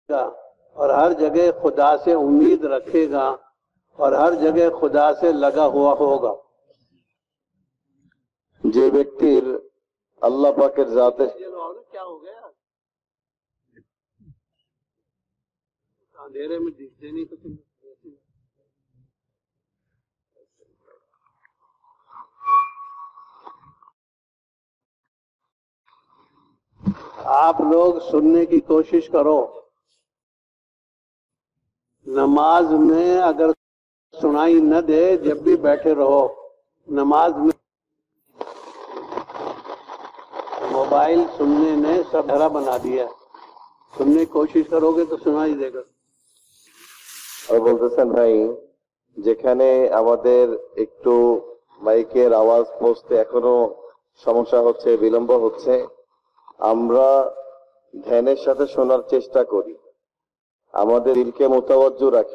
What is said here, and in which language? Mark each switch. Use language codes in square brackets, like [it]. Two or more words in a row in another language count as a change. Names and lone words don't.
[ur] اور ہر جگہ خدا سے امید رکھے گا اور ہر جگہ خدا سے لگا ہوا ہوگا۔ [bn] যে ব্যক্তির আল্লাহ পাকের জাতের [ur] کیا ہو گیا اندھیرے میں دکھتے نہیں تو آپ لوگ سننے کی کوشش کرو۔ نماز میں اگر سنائی نہ دے جب بھی بیٹھے رہو، نماز میں موبائل سننے نے سب بھرا بنا دیا، سننے کی کوشش کرو گے تو سنائی دے گا۔ [bn] আর বলতেছেন ভাই, যেখানে আমাদের একটু মাইকের আওয়াজ পৌঁছতে এখনো সমস্যা হচ্ছে, বিলম্ব হচ্ছে, আমরা ধ্যানের সাথে শোনার চেষ্টা করি, আমাদের দিলকে মোতাবজ্জো রাখি।